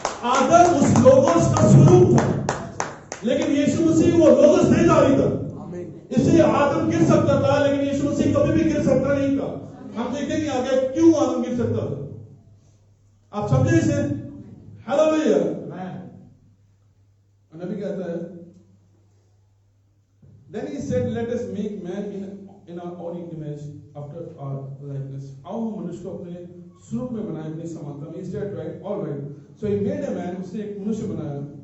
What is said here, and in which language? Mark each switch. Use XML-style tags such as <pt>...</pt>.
<hi>आदम उस लोगोस का स्वरूप था, लेकिन यीशु मसीह वो लोगोस देदारी था। इसलिए आदम गिर सकता था, लेकिन यीशु मसीह कभी भी गिर सकता नहीं था। हम देखेंगे आगे क्यों आदम गिर सकता था। आप समझे इसे? हालेलुया। नबी कहता है,</hi> <en>then he said let us make man in our own image after our likeness।</en> <hi>आओ हम मनुष्य को अपने स्वरूप में बनाए, अपनी समानता में।</hi> <en>Is that right? All right. So he made a man,</en> <hi>उसने एक मनुष्य बनाया।</hi>